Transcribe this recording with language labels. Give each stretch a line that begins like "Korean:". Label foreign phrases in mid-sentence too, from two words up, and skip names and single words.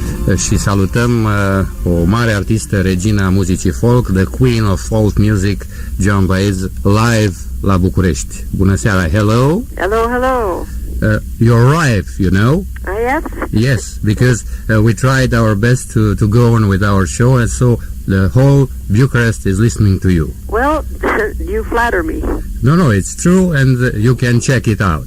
Romanian: și salutăm o mare artistă, regina muzicii folk,
English: the Queen of Folk Music,
Romanian: Joan Baez, live la București. Bună seara,
English: hello! Hello, hello! You're live, you know? Yes? Yes, because we tried our best to go on with our show, and so the whole Bucharest is listening to you. Well, you flatter me. No, it's true, and you can check it out.